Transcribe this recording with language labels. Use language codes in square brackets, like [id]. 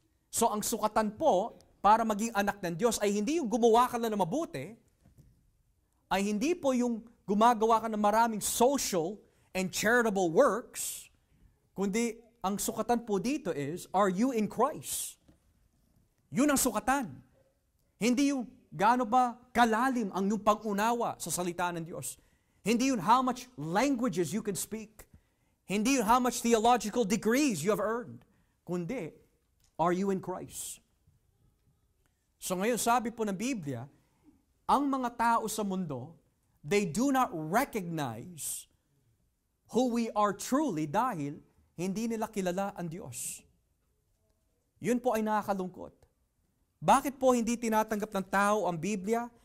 [tl] So, ang sukatan po para maging anak ng Diyos ay hindi yung gumawa ka lang na mabuti, ay hindi po yung gumagawa ka ng maraming [en] social and charitable works, [tl] kundi ang sukatan po dito [en] is, are you in Christ? [tl] Yun ang sukatan. Hindi yung gaano ba kalalim ang iyong pag-unawa sa salita ng Diyos. Hindi yun [en] how much languages you can speak. Hindi yun how much theological degrees you have earned. [tl] Kundi, [en] are you in Christ? [tl] So ngayon, sabi po ng Biblia, ang mga tao sa mundo, [en] they do not recognize who we are truly [tl] dahil hindi nila kilala ang Diyos. Yun po ay nakakalungkot. Bakit po hindi tinatanggap ng tao ang Biblia?